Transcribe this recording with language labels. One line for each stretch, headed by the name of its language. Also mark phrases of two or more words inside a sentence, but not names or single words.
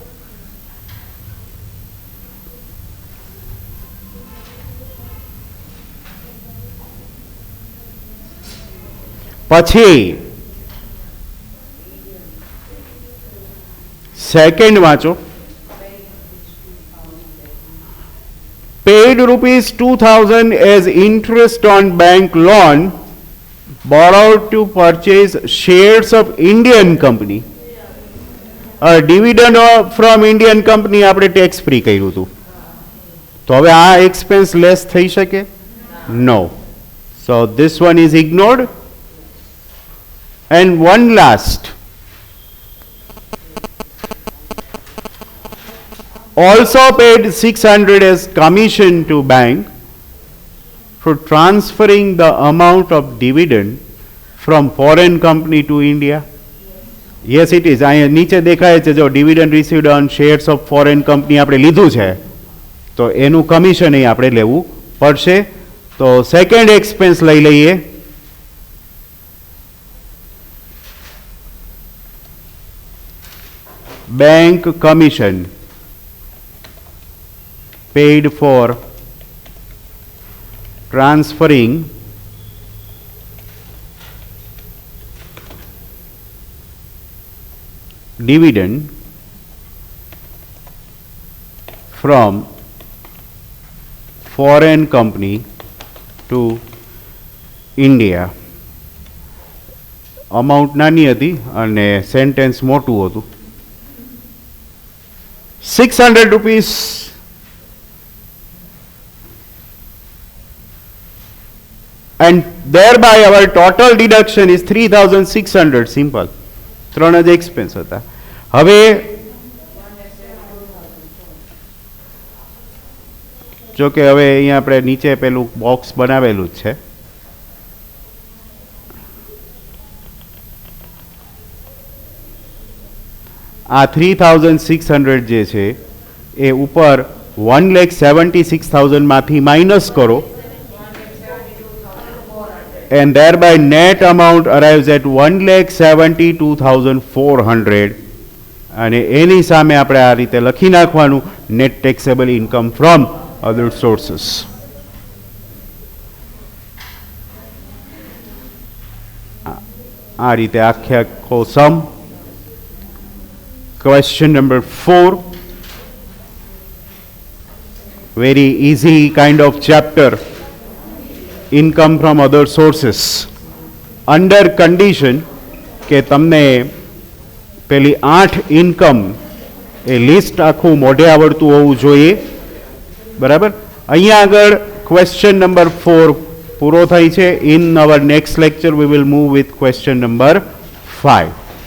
Gujarati: પછી સેકન્ડ વાંચો,
English: paid rupees 2,000 as interest on bank loan borrowed to purchase shares of Indian company. Dividend from Indian company
Gujarati: આપણે
English: tax free
Gujarati: કર્યું હતું, તો હવે આ
English: expense less
Gujarati: થઈ શકે? નો.
English: So this one is ignored. And one last, also paid 600 as commission to bank for transferring the amount of dividend from foreign company to India. Yes, it is.
Gujarati: અહીંયા નીચે દેખાય છે, જો
English: dividend received on shares of foreign company
Gujarati: આપણે લીધું છે, તો એનું કમિશન અહીં આપણે લેવું પડશે. તો
English: second expense
Gujarati: લઈ લઈએ.
English: Bank commission paid for transferring dividend from foreign company to India.
Gujarati: અમાઉન્ટ નાની હતી અને સેન્ટેન્સ મોટું હતું.
English: 600 rupees and thereby our total deduction is 3,600.
Gujarati: Simple. 3 જ એક્સપેન્સ હતા. હવે જો કે હવે અહીંયા આપણે નીચે પેલું બોક્સ બનાવેલું જ છે, આ 3,600 જે છે એ ઉપર 1,76,000 માંથી માઇનસ કરો,
English: and thereby net amount arrives at 1,72,400.
Gujarati: અને એની સામે આપણે આ રીતે લખી નાખવાનું,
English: net taxable income from other sources.
Gujarati: આ રીતે આખે આખો સમ.
English: Question number 4, very easy kind of chapter, income from other sources. Under condition
Gujarati: કે તમને પેલી 8 ઇન્કમ એ લિસ્ટ આખું મોઢે આવડતું હોવું જોઈએ, બરાબર. અહીંયા આગળ
English: question number
Gujarati: 4 પૂરો થાય છે.
English: in our next lecture we will move with question number 5.